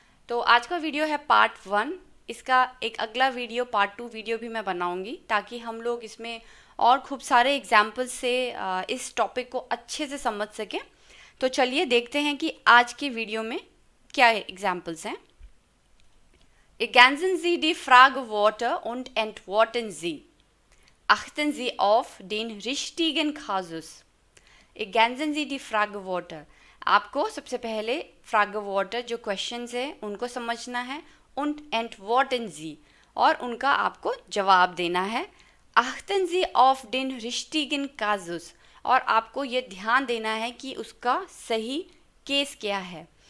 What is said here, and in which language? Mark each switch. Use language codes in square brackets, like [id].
[hi] तो आज का वीडियो है पार्ट 1। इसका एक अगला वीडियो पार्ट 2 वीडियो भी मैं बनाऊंगी ताकि हम लोग इसमें और खूब सारे एग्जाम्पल्स से इस टॉपिक को अच्छे से समझ सकें। तो चलिए देखते हैं कि आज के वीडियो में क्या एग्जाम्पल्स हैं। [de] Ergänzen Sie die Frageworte und entworten sie. Achten Sie auf den richtigen Kasus. Ergänzen Sie die Frageworte. [hi] आपको सबसे पहले Frageworte जो क्वेश्चंस हैं उनको समझना है, [de] und entworten Sie, [hi] और उनका आपको जवाब देना है। [de] Achten Sie auf den richtigen Kasus, [hi] और आपको ये ध्यान देना है कि उसका सही केस क्या है।